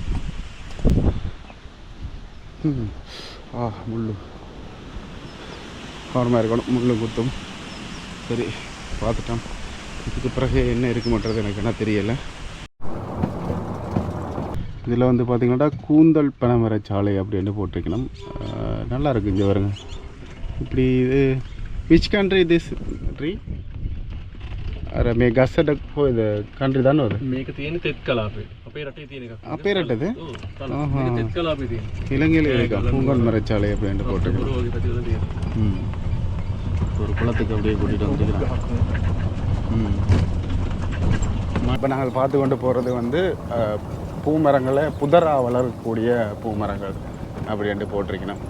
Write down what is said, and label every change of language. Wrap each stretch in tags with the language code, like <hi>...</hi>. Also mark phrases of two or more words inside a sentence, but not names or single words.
<ta>முள்ளு கவனமாக இருக்கணும், முள்ளு குத்தும். சரி, பார்த்துட்டோம். இதுக்கு பிறகு என்ன இருக்குமன்றது எனக்கு என்ன தெரியலை. இதில் வந்து பார்த்திங்கன்னா கூந்தல் பனைமரச்சாலை அப்படின்னு போட்டிருக்கணும். நல்லா இருக்குது. இங்கே வருங்க, இப்படி இது</ta> <en>which country this tree?</en> <si>අර මේ ගස්සට කොයිද කන්ට්‍රි දන්නවද? මේක තියෙන තෙත් කලාපේ. අපේ රටේ තියෙන එකක්. අපේ රටද? ඔව්. මේක තෙත් කලාපේ තියෙන.</si> <ta>இலங்கையில் இருக்கா பூங்கல் மரச்சாலை அப்படின்னு போட்டிருக்கோம். ஒரு வகை பத்தியெல்லாம் තියෙන. ஒரு குளத்துக்கு அப்படியே கூட்டிகிட்டு வந்துருக்கிறோம். இப்போ நாங்கள் பார்த்து கொண்டு போகிறது வந்து பூமரங்களை புதராக வளரக்கூடிய பூமரங்கள் அப்படின்ட்டு போட்டிருக்கணும்.</ta>